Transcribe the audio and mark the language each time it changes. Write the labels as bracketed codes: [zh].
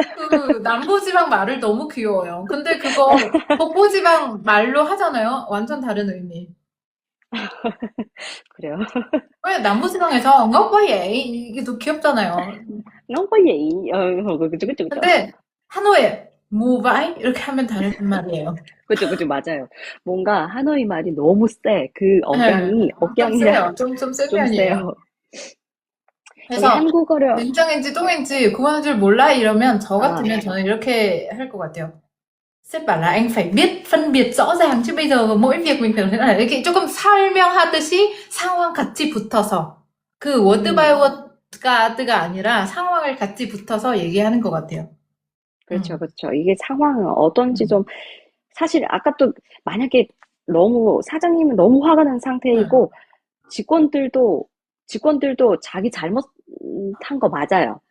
[ko] 그 남부지방 말을 너무 귀여워요. 근데 그거 북부지방 말로 하잖아요. 완전 다른 의미. 그래요. 왜 남부지방에서 [vi] ngốc quá vậy? [ko] 이게 더 귀엽잖아요. [vi] ngốc quá vậy. [ko] 그죠 그죠 그죠. 근데 하노이에 [vi] ngu vãi [ko] 이렇게 하면 다른 말이에요. 그죠, 그죠, 맞아요. 뭔가 하노이 말이 너무 세. 그 네, 좀 억양이랑 세요. 좀 센 좀 편이에요. 세요. 여기 그래서 한국어를, 된장인지 똥인지 구분할 줄 몰라 이러면 저 아, 같으면 저는 이렇게 할 것 같아요. [vi] Sếp bảo là anh phải biết phân biệt rõ ràng chứ bây giờ mỗi việc mình phải thế này [ko] 이렇게 조금 설명하듯이 상황 같이 붙어서 그 워드 바이 음, 워드가 아니라 상황을 같이 붙어서 얘기하는 것 같아요. 그렇죠, 음, 그렇죠. 이게 상황은 어떤지 음, 좀, 사실 아까 또 만약에 사장님은 너무 화가 난 음, 상태이고, 직원들도, 직원들도 자기 잘못한 거 맞아요.